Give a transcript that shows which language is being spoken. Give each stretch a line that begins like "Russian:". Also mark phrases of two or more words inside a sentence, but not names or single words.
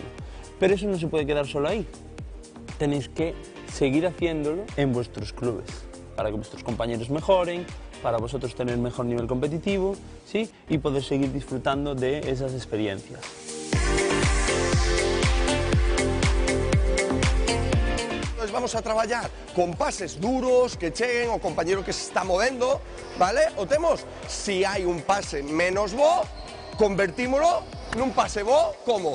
Spanish: Pero eso no se puede quedar solo ahí. Tenéis que seguir haciéndolo en vuestros clubes, para que vuestros compañeros mejoren, para vosotros tener mejor nivel competitivo, ¿sí? Y poder seguir disfrutando de esas experiencias.
Galician: Vamos a traballar con pases duros que cheguen o compañero que se está movendo, vale? O temos, si hai un pase menos bo, convertímolo nun pase bo, como?